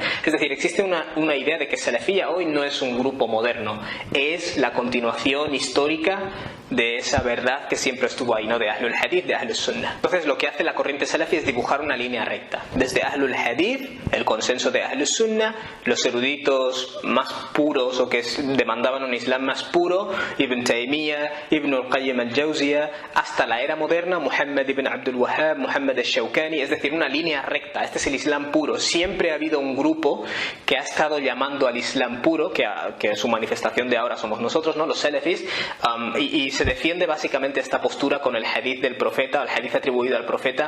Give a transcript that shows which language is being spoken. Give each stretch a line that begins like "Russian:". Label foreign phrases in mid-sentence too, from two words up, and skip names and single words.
Spanish: Es decir, existe una idea de que salafía hoy no es un grupo moderno, es la continuación histórica de esa verdad que siempre estuvo ahí, ¿no? De Ahlul Hadith, de Ahlus Sunnah. Entonces lo que hace la corriente salafi es dibujar una línea recta desde Ahlul Hadith, el consenso de Ahlus Sunnah, los eruditos más puros o que demandaban un Islam más puro, Ibn Taymiyyah, Ibn al-Qayyim al-Jawziyah, hasta la era moderna, Muhammad ibn Abdul Wahhab, Muhammad al-Shawkani, es decir, una línea recta. Este es el Islam puro. Siempre ha habido un grupo que ha estado llamando al Islam puro, que su manifestación de ahora somos nosotros, ¿no? Los salafis, y se defiende básicamente esta postura con el hadith del profeta, el hadith atribuido al profeta.